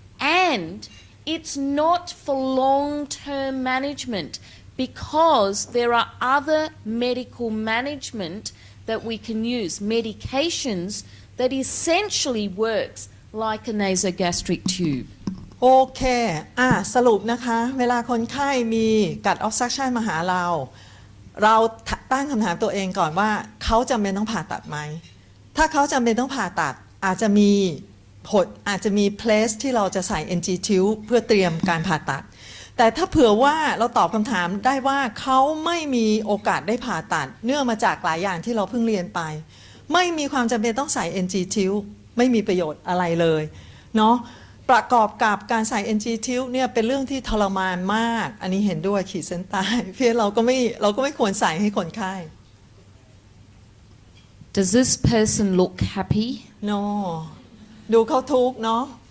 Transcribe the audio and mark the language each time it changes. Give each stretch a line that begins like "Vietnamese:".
English: And it's not for long-term management because there are other medical management that we can use, medications that essentially works like a nasogastric tube.
Thai: โอเคสรุปนะคะเวลาคนไข้มีกัดออกซักชันมาหาเราตั้งคำถามตัวเองก่อนว่าเขาจำเป็นต้องผ่าตัดไหมถ้าเขาจำเป็นต้องผ่าตัดอาจจะมีเพลสที่เราจะใส่ NG tube เพื่อเตรียมการผ่าตัดแต่ถ้าเผื่อว่าเราตอบคำถามได้ว่าเขาไม่มีโอกาสได้ผ่าตัดเนื่องมาจากหลายอย่างที่เราเพิ่งเรียนไป ไม่มีความจำเป็นต้องใส่ NG tube ไม่มีประโยชน์อะไรเลยเนาะประกอบกับการใส่ NG tube เนี่ยเป็นเรื่องที่ทรมานมากอันนี้เห็นด้วยขีดเส้นใต้เพียงเราก็ไม่ควรใส่ให้คนไข้
English: Does this person look happy?
Thai: No ดูเขาทุกข์เนาะ